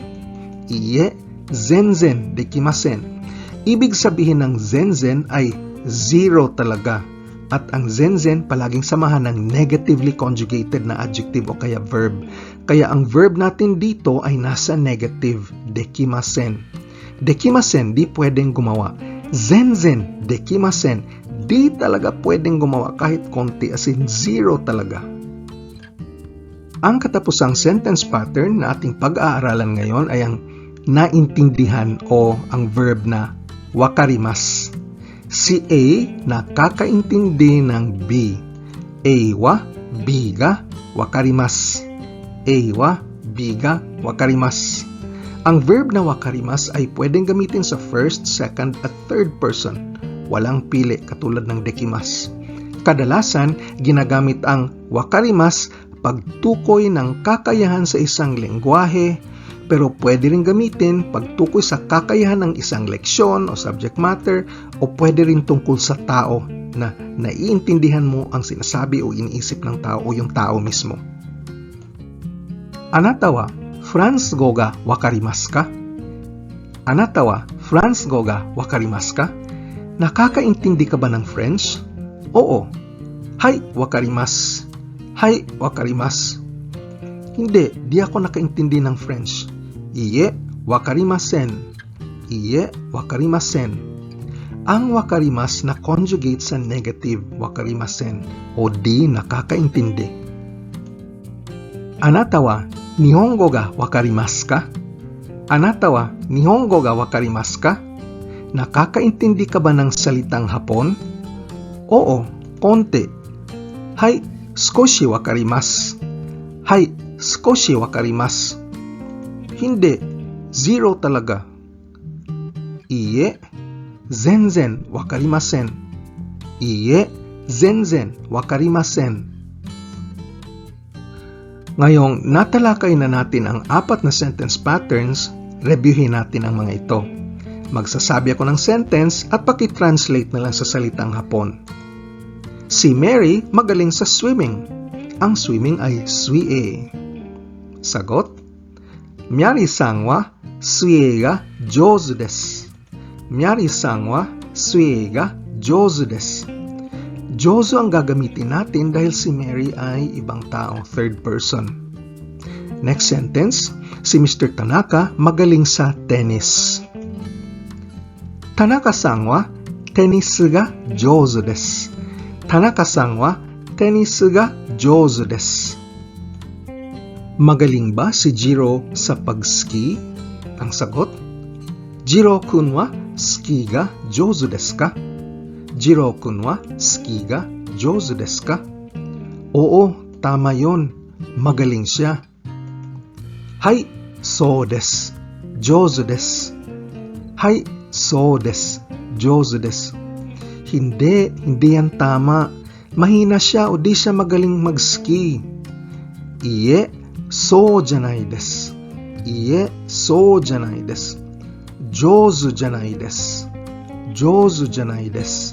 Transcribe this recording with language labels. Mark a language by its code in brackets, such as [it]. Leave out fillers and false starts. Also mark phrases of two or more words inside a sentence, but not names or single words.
[ja] いいえ、全然できません. [tl] Ibig sabihin ng zenzen ay zero talaga. At ang zenzen palaging samahan ng [en] negatively conjugated [tl] na adjective o kaya verb. Kaya ang verb natin dito ay nasa negative, dekimasen. Dekimasen, di pwedeng gumawa. [ja] 全然、できません, [tl] di talaga pwedeng gumawa kahit konti, [en] as in zero [tl] talaga. Ang katapusang [en] sentence pattern [tl] na ating pag-aaralan ngayon ay ang naintindihan o ang verb na wakarimasu. Si A nakakaintindi ng B. [ja] AはBが分かります. AはBが分かります. [tl] Ang verb na wakarimasu ay pwedeng gamitin sa [en] first, second [tl] at [en] third person. [tl] Walang pili katulad ng dekimasu. Kadalasan, ginagamit ang wakarimasu pagtukoy ng kakayahan sa isang lengguwahe, pero pwede rin gamitin pagtukoy sa kakayahan ng isang leksyon o [en] subject matter, [tl] o pwede rin tungkol sa tao na naiintindihan mo ang sinasabi o iniisip ng tao o yung tao mismo. [ja] あなたはフランス語が分かりますか? あなたはフランス語が分かりますか? [tl] Nakakaintindi ka ba ng French? Oo. [ja] はい、分かります。はい、分かります. [tl] Hindi, di ako nakaintindi ng French. [ja] いいえ、分かりません。いいえ、分かりません. [tl] Ang wakarimasu na conjugate sa negative, wakarimasen, o di nakakaintindi. [ja] あなたは日本語が分かりますか? あなたは日本語が分かりますか? [tl] Nakakaintindi ka ba ng salitang Hapon? Oo, konti. [ja] はい、少し分かります. はい、少し分かります. [tl] Hindi, zero talaga. [ja] いいえ、全然分かりません. いいえ、全然分かりません. [tl] Ngayong natalakay na natin ang 4 na [en] sentence patterns, [tl] reviewin natin ang mga ito. Magsasabi ako ng sentence at paki-translate na lang sa salitang Hapon. Si Mary magaling sa swimming. Ang swimming ay suie. Sagot? [ja] メアリーさんは水泳が上手です. メアリーさんは水泳が上手です. [tl] Jouzu ang gagamitin natin dahil si Mary ay ibang tao, third person. [en] Next sentence, [tl] si Mr. Tanaka magaling sa tennis. [ja] 田中さんはテニスが上手です. 田中さんはテニスが上手です. [tl] Magaling ba si Jiro sa pag-ski? Ang sagot, [ja] 次郎君はスキーが上手ですか? 次郎君はスキーが上手ですか? [tl] Oo, tama yon. Magaling siya. [ja] はい、そうです. 上手です. はい、そうです. 上手です. [tl] Hindi yan tama. Mahina siya o di siya magaling mag-ski. [ja] いいえ、そうじゃないです. いいえ、そうじゃないです。上手じゃないです. 上手じゃないです.